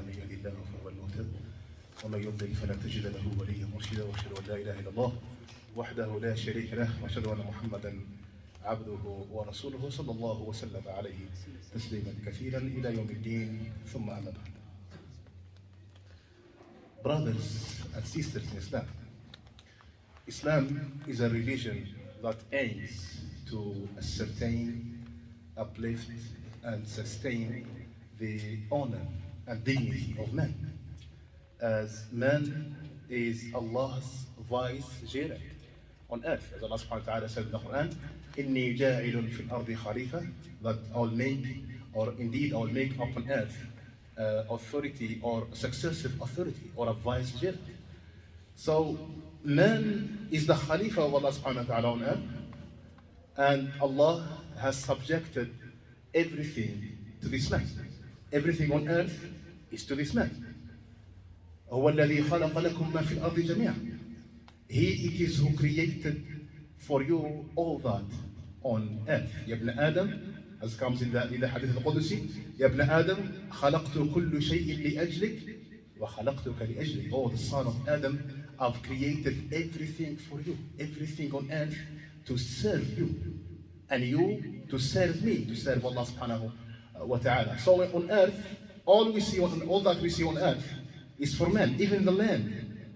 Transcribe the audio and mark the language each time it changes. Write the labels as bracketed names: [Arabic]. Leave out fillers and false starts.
[Arabic] من يهد الله فهو المهتد ومن يضلل فلا تجد له وليا مرشدا واشهد ان لا اله الا الله وحده لا شريك له واشهد ان محمدا عبده ورسوله صلى الله وسلم عليه تسليما كثيرا الى يوم الدين ثم اما بعد. [English] Brothers and sisters in Islam, Islam is a religion that aims to ascertain, uplift, and sustain the honor and dignity of man, as man is Allah's vicegerent on earth. As Allah subhanahu wa ta'ala said in the Quran, [Arabic] إِنِّي جَاعِلٌ فِي الْأَرْضِ خَلِيفَةً, [English] that I will make, or indeed I will make upon earth authority or successive authority or a vicegerent. So man is the Khalifa of Allah subhanahu wa ta'ala on earth, and Allah has subjected everything to this man. Everything on earth is to this man. [Arabic] هو الذي خلق لكم ما في الأرض جميعا. [English] He it is who created for you all that on earth. [Arabic] يا ابن آدم, [English] as comes in the hadith al-Qudusi, [Arabic] يا ابن آدم خلقت كل شيء لأجلك وخلقتك لأجلي. [English] Oh, the son of Adam, I've created everything for you, everything on earth to serve you, and you to serve me, to serve Allah subhanahu wa ta'ala. So on earth, all that we see on earth is for men, even the land.